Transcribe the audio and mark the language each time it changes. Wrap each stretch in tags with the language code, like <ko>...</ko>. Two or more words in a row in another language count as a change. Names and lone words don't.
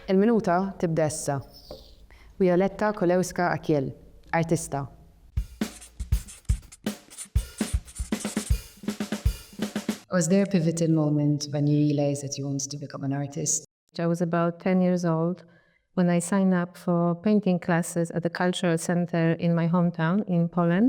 <mt>Il-minuta tibda issa. Wioletta Kulewska Akyel, artista.</mt> <en>Was there a pivotal moment when you realized that you wanted to become an artist? I was about 10 years old when I signed up for painting classes at the cultural center in my hometown in Poland.</en>